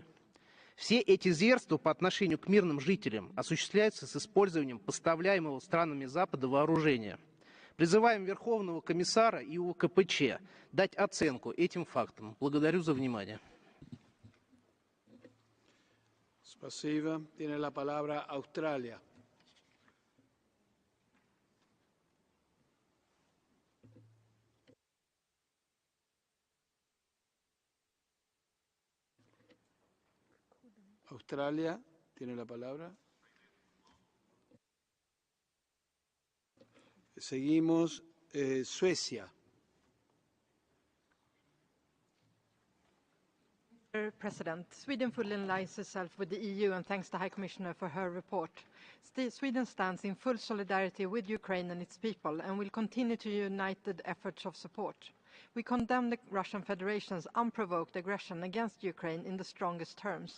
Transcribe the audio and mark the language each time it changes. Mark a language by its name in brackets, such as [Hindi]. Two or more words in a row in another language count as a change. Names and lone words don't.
[Russian] Все эти зверства по отношению к мирным жителям осуществляются с использованием поставляемого странами Запада вооружения. Призываем Верховного комиссара и УКПЧ дать оценку этим фактам. Благодарю за внимание. Спасибо. [Spanish] Tiene la palabra Australia. Australia tiene la palabra. Seguimos. Suecia. [English] Mr. President, Sweden fully aligns itself with the EU and thanks the High Commissioner for her report. Sweden stands in full solidarity with Ukraine and its people and will continue to united efforts of support. We condemn the Russian Federation's unprovoked aggression against Ukraine in the strongest terms.